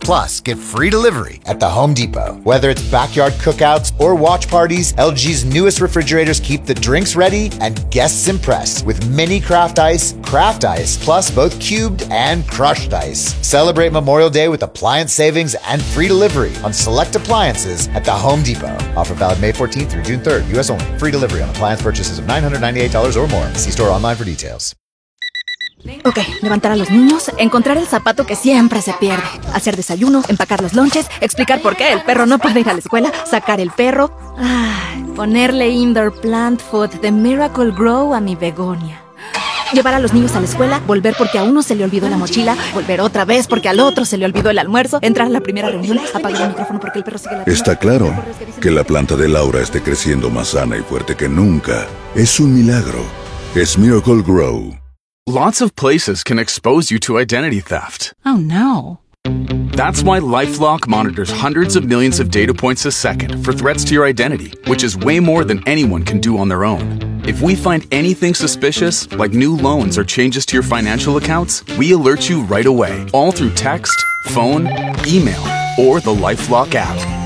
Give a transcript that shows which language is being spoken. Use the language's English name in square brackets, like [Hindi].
[English] Plus, get free delivery at the Home Depot. Whether it's backyard cookouts or watch parties, LG's newest refrigerators keep the drinks ready and guests impressed with mini craft ice, plus both cubed and crushed ice. Celebrate Memorial Day with appliance savings and free delivery on select appliances at the Home Depot. Offer valid May 14th through June 3rd. U.S. only. Free delivery on appliance purchases of $998 or more. See store online for details. [Spanish] Ok, levantar a los niños, encontrar el zapato que siempre se pierde, hacer desayuno, empacar los lunches, explicar por qué el perro no puede ir a la escuela, sacar el perro, ponerle [English] indoor plant food [Spanish] de Miracle Grow a mi begonia, llevar a los niños a la escuela, volver porque a uno se le olvidó la mochila, volver otra vez porque al otro se le olvidó el almuerzo, entrar a la primera reunión, apagar el micrófono porque el perro sigue la... Está claro que la planta de Laura esté creciendo más sana y fuerte que nunca. Es un milagro. Es Miracle Grow. [English] Lots of places can expose you to identity theft. Oh no. That's why LifeLock monitors hundreds of millions of data points a second for threats to your identity, which is way more than anyone can do on their own. If we find anything suspicious, like new loans or changes to your financial accounts, we alert you right away, all through text, phone, email, or the LifeLock app.